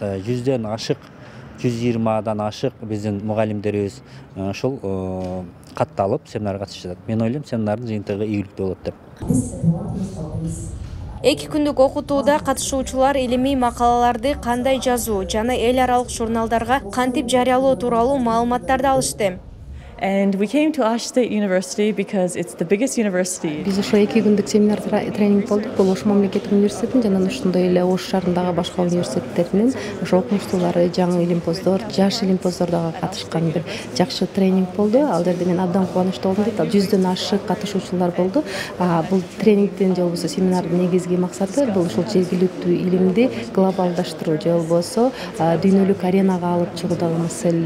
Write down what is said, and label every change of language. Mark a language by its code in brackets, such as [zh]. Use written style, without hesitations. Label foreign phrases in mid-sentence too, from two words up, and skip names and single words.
[ky] 100дөн ашык, 120дан ашык биздин мугалимдерибиз ошол катталып семинарга катышат. Мен ойлойм, семинардын жыйынтыгы ийгиликтүү болот деп. 2 күндүк окутууда катышуучулар илимий макалаларды кандай жазуу жана эл аралык журналдарга кантип жарыялоо тууралуу маалыматтарды алышты. [en] And we came to Osh State University because it's the biggest university. [ky] Биз ошо 2 күндүк семинар тренинг болдук. Бул Ош мамлекеттик университетинин жана ошондой эле Ош шаарындагы башка университеттеринин ошо окумуштуулары, жаңы илимпоздор, жаш илимпоздор дагы катышкан бир жакшы тренинг болду. Ал жерде мен абдан кубанычтуу болдум дейт. 100дөн ашык катышуучулар болду. Бул тренингдин же болбосо семинардын негизги максаты бул ушул жергиликтүү илимди глобалдаштыруу же болбосо дүйнөлүк аренага алып чыгуудагы маселелер.